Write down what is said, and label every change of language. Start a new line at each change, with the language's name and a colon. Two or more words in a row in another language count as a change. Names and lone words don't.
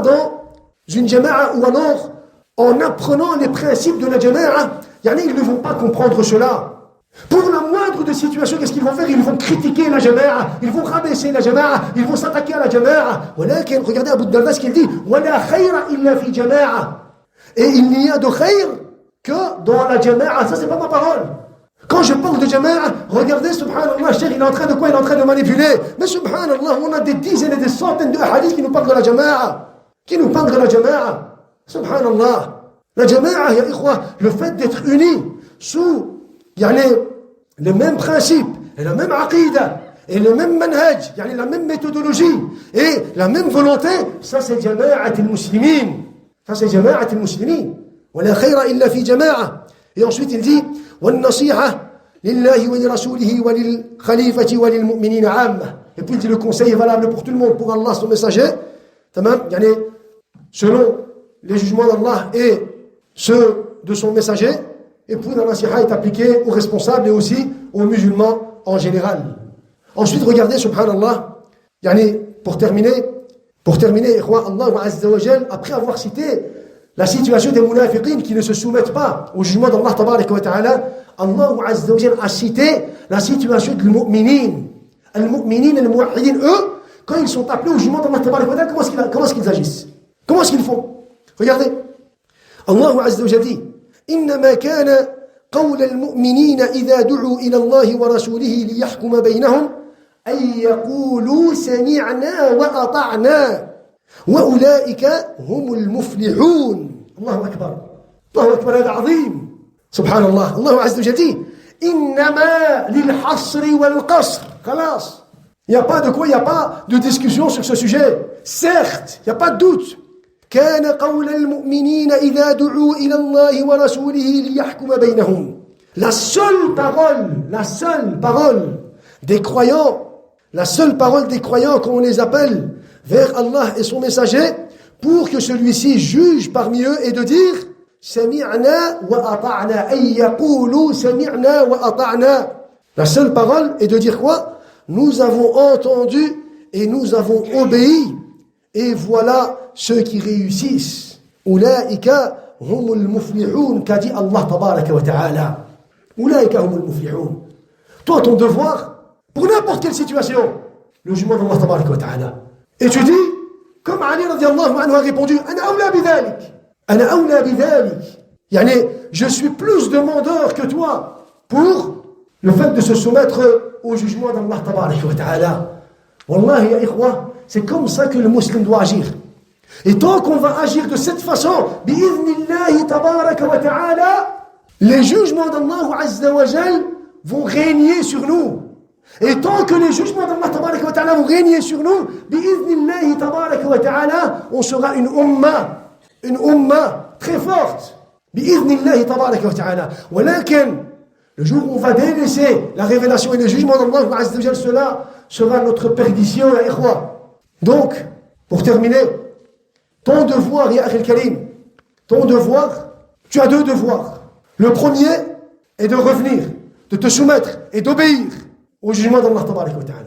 French: Dans une jama'a, ou alors en apprenant les principes de la jama'a, ils ne vont pas comprendre cela. Pour la moindre des situations, qu'est-ce qu'ils vont faire? Ils vont critiquer la jama'a, ils vont rabaisser la jama'a, ils vont s'attaquer à la jama'a. Regardez Abu Darda ce qu'il dit,
Arabic: ولا خير إلا في الجماعة.
French: Et il n'y a de khayr que dans la jama'a. Ça, c'est pas ma parole. Quand je parle de jama'a, regardez, subhanallah, Cheikh, il est en train de quoi? Il est en train de manipuler. Mais subhanallah, on a des dizaines et des centaines de hadiths qui nous parlent de la jama'a. Qui nous parlent de la jama'a. Subhanallah. La jama'a,
Arabic: يا إخوة,
French: le fait d'être unis sous les mêmes principes et la même aqidah et le même manhaj, la même méthodologie et la même volonté, ça c'est
Arabic: جماعة المسلمين.
French: Ça c'est
Arabic: جماعة المسلمين. ولا خير إلا في الجماعة.
French: Et ensuite il dit
Arabic: وَالنَّصِيحَةِ لِلَّهِ وَلِرَسُولِهِ وَلِلْخَلِيفَةِ وَلِلْمُؤْمِنِينَ عَامَّةً.
French: Et puis il dit le conseil est valable pour tout le monde, pour Allah, son messager. Tamam, selon les jugements d'Allah et ceux de son messager. Et puis la nasiha est appliquée aux responsables et aussi aux musulmans en général. Ensuite, regardez, subhanallah, pour terminer, Allah
Arabic: عز وجل,
French: après avoir cité la situation des munafiqin qui ne se soumettent pas au jugement d'Allah
Arabic: تبارك وتعالى,
French: Allah
Arabic: عز وجل
French: a cité la situation des mu'minin. Al-mu'minin et les muwahhidin, eux, quand ils sont appelés au jugement d'Allah
Arabic: تبارك وتعالى,
French: comment est-ce qu'ils agissent? Comment est-ce qu'ils font?
Arabic: Regardez. Allah عز وجل dit إنما كان قول المؤمنين إذا دعوا إلى الله ورسوله ليحكم بينهم أن يقولوا سمعنا وأطعنا وأولئك هم المفلحون. الله أكبر. الله أكبر. هذا عظيم. سبحان الله. الله عز وجل إنما للحصر والقصر. خلاص.
French: Il n'y a pas de quoi, il n'y a pas de discussion sur ce sujet. Certes, il n'y a pas de doute.
Arabic: كان قول المؤمنين إذا دعوا إلى الله ورسوله ليحكم بينهم.
French: La seule parole des croyants, quand on les appelle vers Allah et son messager, pour que celui-ci juge parmi eux et de dire
Arabic: سمعنا وأطعنا أي يقولوا سمعنا وأطعنا.
French: La seule parole est de dire quoi? Nous avons entendu et nous avons obéi. Et voilà ceux qui réussissent.
Arabic: أولئك هم المفلحون,
French: qu'a dit
Arabic: Allah تبارك وتعالى. أولئك هم المفلحون.
French: Toi, ton devoir, pour n'importe quelle situation, le jugement d'Allah
Arabic: تبارك وتعالى.
French: Et tu dis, comme Ali
Arabic: رضي الله عنه
French: a répondu,
Arabic: أنا أولى بذلك. أنا أولى بذلك.
French: Je suis plus demandeur que toi pour le fait de se soumettre au jugement d'Allah
Arabic: تبارك وتعالى. والله يا إخوة,
French: c'est comme ça que le musulman doit agir. Et tant qu'on va agir de cette façon,
Arabic: بإذن الله تبارك وتعالى,
French: les jugements d'Allah
Arabic: عز وجل
French: vont régner sur nous. Et tant que les jugements d'Allah
Arabic: تبارك وتعالى
French: vont régner sur nous,
Arabic: بإذن الله تبارك وتعالى,
French: on sera une umma très forte.
Arabic: بإذن الله تبارك وتعالى. Walakin,
French: le jour où on va délaisser la révélation et le jugement d'Allah
Arabic: عز وجل,
French: cela sera notre perdition,
Arabic: يا إخوة.
French: Donc, pour terminer, ton devoir,
Arabic: يا أخي الكريم,
French: tu as deux devoirs. Le premier est de revenir, de te soumettre et d'obéir au jugement d'Allah
Arabic: تبارك وتعالى.